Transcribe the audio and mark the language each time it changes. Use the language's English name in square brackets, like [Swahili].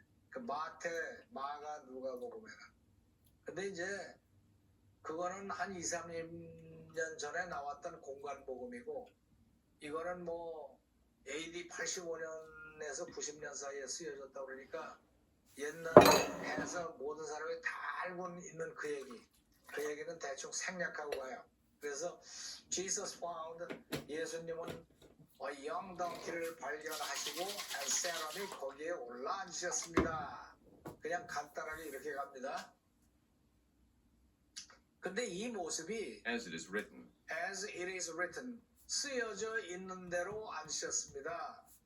[Korean] 그 마태, 마가, 누가복음에는. 근데 이제 그거는 한 2, 3년 전에 나왔던 공간복음이고 이거는 뭐 AD 85년에서 90년 사이에 쓰여졌다 그러니까 옛날에 해서 모든 사람이 다 알고 있는 그 얘기는 대충 생략하고 가요. 그래서 [English] Jesus found, [Korean] 예수님은 [English] a young donkey [Korean] 를 발견하시고 [English] and sat on it, [Korean] 거기에 올라앉으셨습니다. 그냥 간단하게 이렇게 갑니다. 근데 이 모습이 [English] As it is written, as it is written, [Korean] 쓰여져 있는 대로 앉으셨습니다.